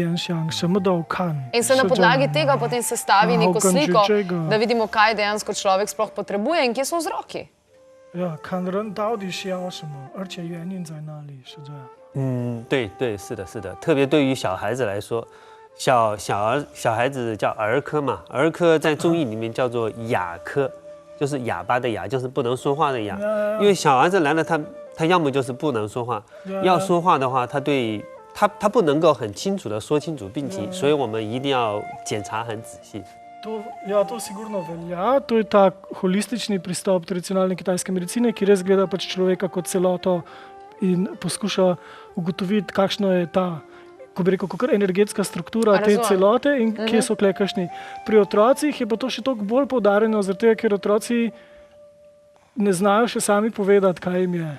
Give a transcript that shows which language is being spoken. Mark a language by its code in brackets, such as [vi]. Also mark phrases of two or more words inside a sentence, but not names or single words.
[sl] In se na podlagi tega potem sestavi neko sliko, da vidimo, kaj dejansko človek sploh potrebuje in kje so vzroki. Ja, [zh] 看人到底需要什么，而且原因在哪里，是这样。对对，是的，是的，特别对于小孩子来说。 小孩子叫儿科嘛，儿科在中医里面叫做哑科，就是哑巴的哑，就是不能说话的哑。因为小孩子来了，他要么就是不能说话，要说话的话，他不能够很清楚的说清楚病情，所以我们一定要检查很仔细。 [sl] To sigurno velja. To je ta holistični pristop tradicionalne kitajske medicine, ki res gleda pač človeka kot celoto in poskuša ugotoviti, kakšno je ta, ko bi rekel, kakor energetska struktura te celote in kje so kakšni. Pri otrocih je pa to še toliko bolj poudarjeno, zato ker otroci ne znajo še sami povedati, kaj jim je.